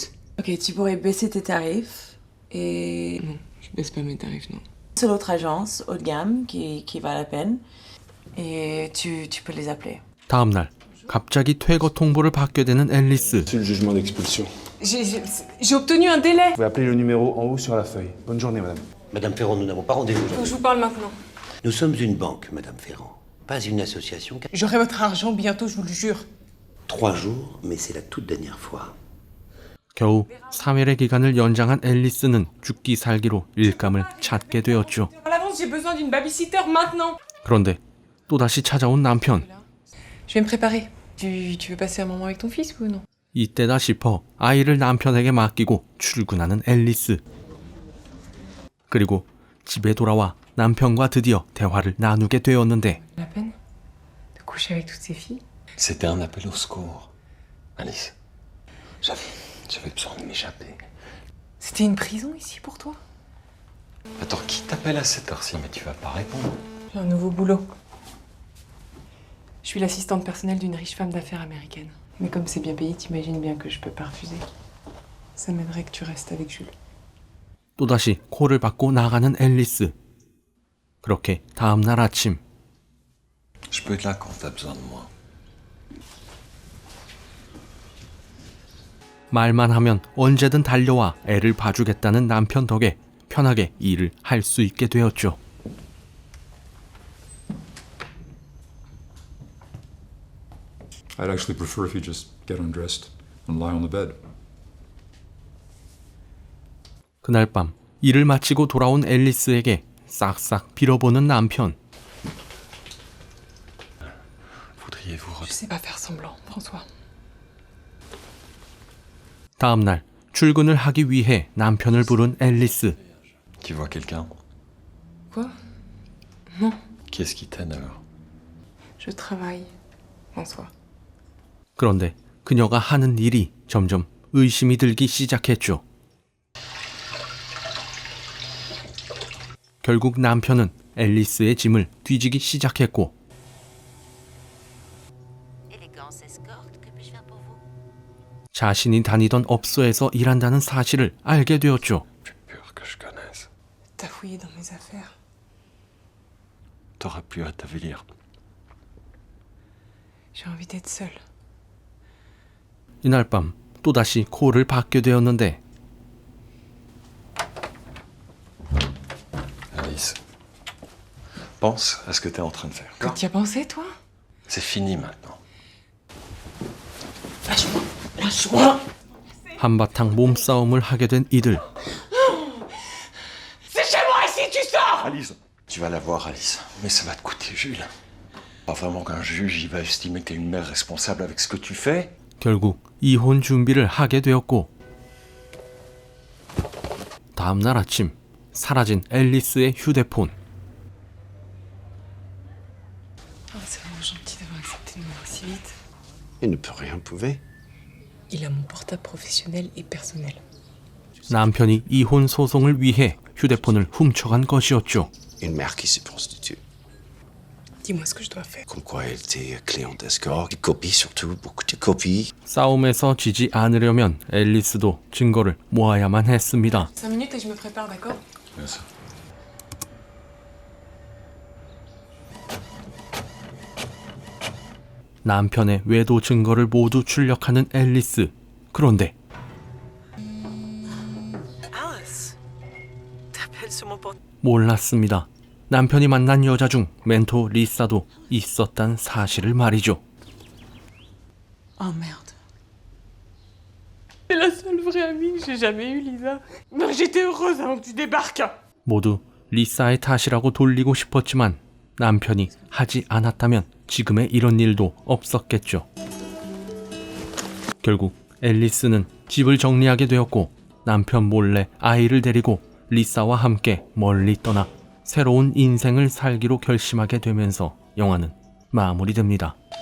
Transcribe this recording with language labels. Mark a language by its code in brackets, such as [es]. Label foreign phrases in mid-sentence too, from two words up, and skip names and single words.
[fr] Ok, tu pourrais baisser tes tarifs et... Non, je baisse pas mes tarifs, non. seule autre agence haut de gamme qui va la peine. Et tu peux les appeler. [ko] 다음 날 갑자기 퇴거 통보를 받게 되는 앨리스. [fr] C'est le jugement d'expulsion. J'ai obtenu un délai. Vous pouvez appeler le numéro en haut sur la feuille. Bonne journée, madame. Madame Ferrand, nous n'avons pas rendez-vous Faut que aujourd'hui. je vous parle maintenant. Nous sommes une banque, Madame Ferrand, pas une association. J'aurai votre argent bientôt, je vous le jure. 3 jours, mais c'est la toute dernière fois. [ko] 겨우 3일의 기간을 연장한 앨리스는 죽기 살기로 일감을 찾게 되었죠. [fr] À l'avance, j'ai besoin d'une babysitter maintenant. [ko] 그런데 또다시 찾아온 남편. [fr] Je vais me préparer. Tu veux passer un moment avec ton fils ou non? [ko] 이때다 싶어 아이를 남편에게 맡기고 출근하는 앨리스. 그리고 집에 돌아와 남편과 드디어 대화를 나누게 되었는데 [fr] La peine de coucher avec toutes ces filles? C'était un appel au secours. Alice, j'avais besoin de m'échapper. C'était une prison ici pour toi? Attends, qui t'appelle à cette heure-ci? Mais tu vas pas répondre. J'ai un nouveau boulot. Je suis l'assistante personnelle d'une riche femme d'affaires américaine. Mais comme c'est bien payé, t'imagines bien que je peux pas refuser. Ça m'aiderait que tu restes avec Jules. [ko] 또다시 콜을 받고 나가는 앨리스. 그렇게 다음날 아침 [fr] Je peux être là quand t'as besoin de moi. [ko] 말만 하면 언제든 달려와 애를 봐주겠다는 남편 덕에 편하게 일을 할 수 있게 되었죠. [en] I'd actually prefer if you just get undressed and lie on the bed. [ko] 그날 밤 일을 마치고 돌아온 앨리스에게 싹싹 빌어보는 남편. [fr] Voudriez-vous Je sais pas faire semblant, François. [ko] 다음 날 출근을 하기 위해 남편을 부른 앨리스. [fr] Tu vois quelqu'un? Quoi? Non, Qu'est-ce qui t'aide alors? je travaille, François. [ko] 그런데 그녀가 하는 일이 점점 의심이 들기 시작했죠. 결국 남편은 앨리스의 짐을 뒤지기 시작했고 [fr] Élégance escorte, que puis-je faire pour vous? [ko] 자신이 다니던 업소에서 일한다는 사실을 알게 되었죠. [fr] Plus pur que je connaisse. T'as fouillé dans mes affaires. T'aurais pu t'avilir. J'ai envie d'être seule. [ko] 이날 밤 또다시 콜을 받게 되었는데 [fr] Alice, pense à ce que t'es en train de faire. Que t'y as pensé, toi? C'est fini maintenant. Lâche-moi! [ko] 한바탕 몸싸움을 하게 된 이들. [fr] C'est chez moi ici, tu sors! Alice, tu vas la voir, Alice. Mais ça va te coûter, Jules. Pas vraiment qu'un juge il va estimer que t'es une mère responsable avec ce que tu fais. [ko] 결국 이혼 준비를 하게 되었고 다음 날 아침 사라진 앨리스의 휴대폰. [fr] Oh, c'est vraiment gentil d'avoir accepté de me voir si vite. Il ne peut rien prouver. Il a mon portable professionnel et personnel. [ko] 남편이 이혼 소송을 위해 휴대폰을 훔쳐간 것이었죠. [fr] Une mère qui se prostitue. Dis-moi ce que je dois faire. Comme quoi elle était cliente escort. Des copies surtout, beaucoup de copies. [ko] 싸움에서 지지 않으려면 앨리스도 증거를 모아야만 했습니다. [fr] 5 minutes et je me prépare, d'accord? Bien sûr. [ko] 남편의 외도 증거를 모두 출력하는 앨리스. 그런데 [fr] Alice, t'appelles sur mon portable. [ko] 몰랐습니다. 남편이 만난 여자 중 멘토 리사도 있었단 사실을 말이죠. [fr] Oh merde. C'est la seule vraie amie que j'ai jamais eue, Lisa. Non, j'étais heureuse avant que tu débarques. [ko] 모두 리사의 탓이라고 돌리고 싶었지만 남편이 하지 않았다면 지금의 이런 일도 없었겠죠. 결국 앨리스는 집을 정리하게 되었고 남편 몰래 아이를 데리고 리사와 함께 멀리 떠나 새로운 인생을 살기로 결심하게 되면서 영화는 마무리됩니다.